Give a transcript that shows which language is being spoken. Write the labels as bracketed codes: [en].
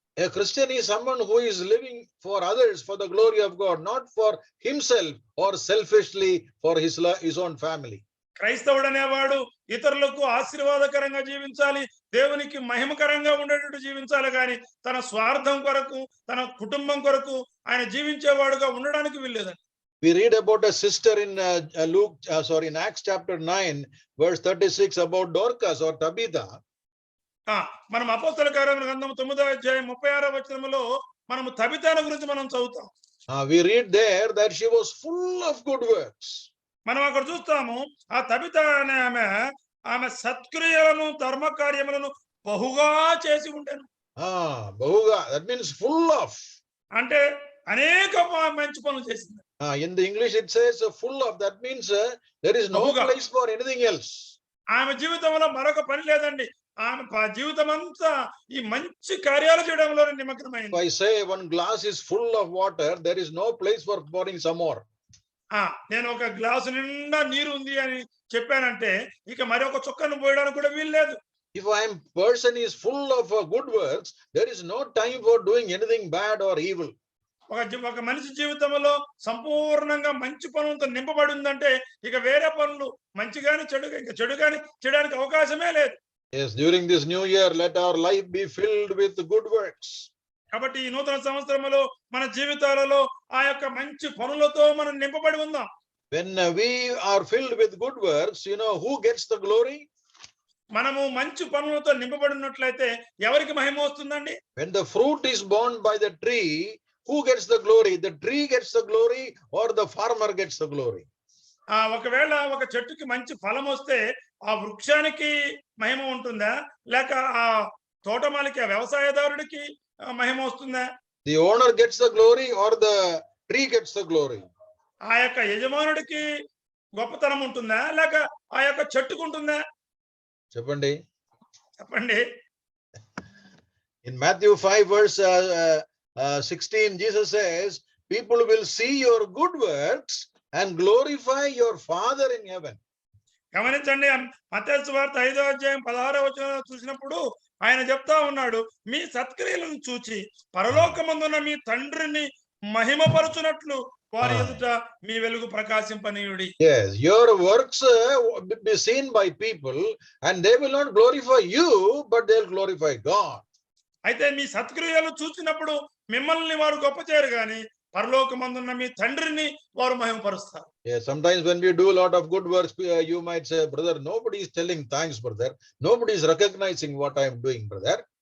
[en] A Christian is someone who is living for others for the glory of God, not for himself or selfishly for his own family. [te] క్రైస్తవుడు అనేవాడు ఇతరులకు ఆశీర్వాదకరంగా జీవించాలి, దేవునికి మహిమకరంగా ఉండేటట్టు జీవించాలి, కానీ తన స్వార్థం కొరకు తన కుటుంబం కొరకు ఆయన జీవించేవాడుగా ఉండడానికి వీల్లేదండి. [en] We read about a sister in in Acts chapter 9 verse 36 about Dorcas or Tabitha. [te] మనం అపోస్తల కార్యముల గ్రంథం 9వ అధ్యాయం 36వ వచనములో మనము తబితాను గురించి మనం చదువుతాం. [en] We read there that she was full of good works. [te] మనం అక్కడ చూస్తాము, ఆ తబిత అనే ఆమె సత్క్రియలను ధర్మ కార్యములను బహుగా చేసి ఉండేను. [en] బహుగా, that means full of. [te] అంటే అనేక మంచి పనులు చేసింది. [en] In the English it says full of, that means there is no place for anything else. [te] ఆమె జీవితంలో మరొక పని లేదండి, ఆమె జీవితం అంతా ఈ మంచి కార్యాలు చేయడంలో నిమగ్నమైంది. [en] If I say one glass is full of water, there is no place for pouring some more. [te] నేను ఒక గ్లాసు నిండా నీరు ఉంది అని చెప్పానంటే ఇక మరి ఒక చుక్కను పోయడానికి కూడా వీల్లేదు. [en] If person is full of good works, there is no time for doing anything bad or evil. [te] ఒక మనిషి జీవితంలో సంపూర్ణంగా మంచి పనులతో నింపబడి ఉందంటే ఇక వేరే పనులు మంచి గాని చెడు గాని చేయడానికి అవకాశమే లేదు. [en] Yes, during this new year, let our life be filled with good works. [te] కాబట్టి ఈ నూతన సంవత్సరంలో మన జీవితాలలో ఆ యొక్క మంచి పనులతో మనం నింపబడి ఉందాం. [en] When we are filled with good works, who gets the glory? [te] మనము మంచి పనులతో నింపబడినట్లయితే ఎవరికి మహిమ వస్తుందండి? [en] When the fruit is borne by the tree, who gets the glory? The tree gets the glory or the farmer gets the glory? [te] ఒకవేళ ఒక చెట్టుకి మంచి ఫలం వస్తే ఆ వృక్షానికి మహిమ ఉంటుందా, లేక ఆ తోటమాలికి ఆ వ్యవసాయదారుడికి మహిమ వస్తుందా? [en] The owner gets the glory or the tree gets the glory? [te] ఆ యొక్క యజమానుడికి గొప్పతనం ఉంటుందా, లేక ఆ యొక్క చెట్టుకు ఉంటుందా? చెప్పండి. [en] In Matthew 5 verse 16, Jesus says, people will see your good works and glorify your Father in heaven. [te] గమనించండి, మత్తయి సువార్త 5వ అధ్యాయం 16వ వచనంలో చూసినప్పుడు ఆయన చెప్తా ఉన్నాడు, మీ సత్క్రియలను చూచి పరలోకమందున్న మీ తండ్రిని మహిమపరచునట్లు వారి ఎదుట మీ వెలుగు ప్రకాశింపనీయుడి. [en] Yes, your works be seen by people and they will not glorify you, but they will glorify God. [te] అయితే మీ సత్క్రియలు చూసినప్పుడు మిమ్మల్ని వారు గొప్ప చేయరు గాని పరలోకమందున్న మీ తండ్రిని వారు మహిమపరుస్తారు. [en] Yeah, sometimes when we do a lot of good works, you might say, brother, nobody is telling thanks, brother. Nobody is recognizing what I am doing, brother.